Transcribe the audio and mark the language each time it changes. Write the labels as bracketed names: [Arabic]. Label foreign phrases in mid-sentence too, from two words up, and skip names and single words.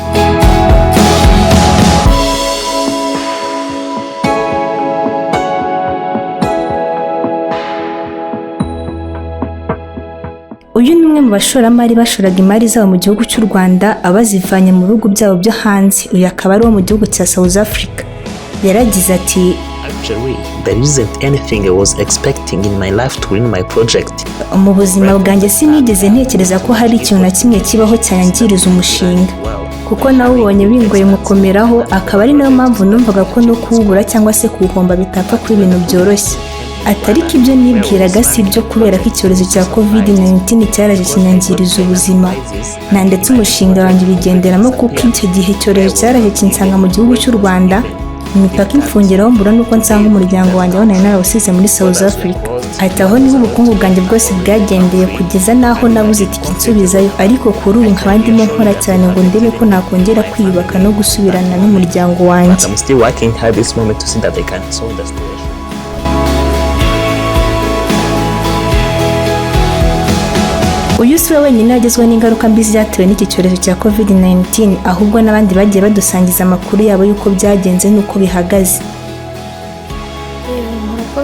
[Kinyarwanda] Uyu ni umwe mu bashoramari bashoraga imari zabo mu gihugu cy'u Rwanda abazivanye mu bihugu byabo byo hanze. Uyu akaba ari uwo mu gihugu cya South Africa. Yaragize ati [English] Actually, there isn't anything I was expecting in my life to win my project. [Kinyarwanda] Mu buzima bwanjye sinigeze ntekereza ko hari ikintu na kimwe kibaho cyangiriza umushinga, kuko nawubonye bingoye mukomeraho, akaba ari nayo mpamvu numvaga ko no kuwubura cyangwa se kuwuhomba bitapfa kuba ibintu byoroshye. Atari ko ibyo nibwiraga si ibyo, kubera ko icyorezo cya Covid-19 cyaraje kinyangiriza ubuzima na ndetse umushinga wanjye bigenderamo, kuko icyo gihe icyorezo cyaraje kinsanga mu gihugu cy'u Rwanda, imipaka imfungiraho mbura nuko nsanga umuryango wanjye aho nari narawusize muri South Africa. Ati aho niho ubukungu bwanjye bwose bwagendeye kugeza naho nabuze itike nsubizayo, ariko kuri ubu nkaba ndimo nkora cyane ngo ndebe ko nakongera kwiyubaka no gusubirana n'umuryango wanjye. [English] I'm still working hard this moment to see that I can solve the situation. [Kinyarwanda] Uyu si we wenyine wagezweho n'ingaruka mbi zatewe n'iki cyorezo cya Covid-19, ahubwo n'abandi bagiye badusangiza amakuru yabo y'uko byagenze n'uko bihagaze.